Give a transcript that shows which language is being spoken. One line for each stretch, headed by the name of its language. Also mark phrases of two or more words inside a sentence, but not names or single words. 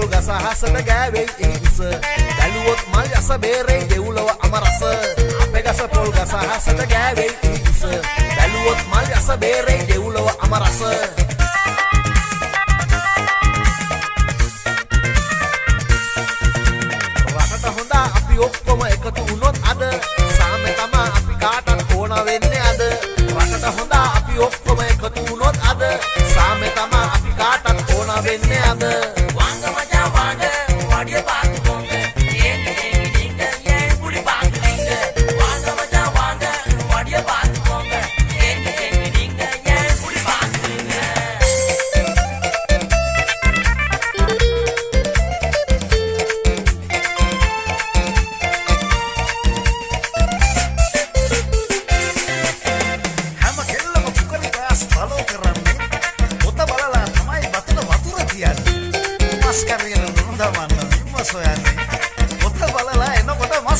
Sinhala: හසට ගෑවෙයි ඒ උස බැලුවොත් මල් යස බේරේ දෙව්ලොව අමරස අපේ ගස පොල් ගස හසට ගෑවෙයි ඒ උස බැලුවොත් මල් යස බේරේ දෙව්ලොව අමරස රටට හොඳ අපි ඔක්කොම එකතු වුණොත් අද සාමේ තමා අපි කාටත් ඕන වෙන්නේ අද රටට හොඳ අපි ඔක්කොම එකතු වුණොත් අද සාමේ තමා අපි කාටත් ඕන වෙන්නේ අද
Tamil: வாங்க மச்சான் வாங்க வாடிய பாத்து போங்க ஏங்க ஏங்க நீங்க ஏன் புடி பாக்குறீங்க வாங்க மச்சான் வாங்க வாடிய பாத்து போங்க ஏங்க ஏங்க நீங்க ஏன் புடி பாக்குறீங்க
Sinhala: හැම කෙල්ලම
English: cookery class follow
Sinhala: කරන්නේ පොත බලලා තමයි වතුර තියන්නේ මස් කරගෙන නොදවන්න මිම්මස් හොයන්නේ පොත බලලා එනකොට මස්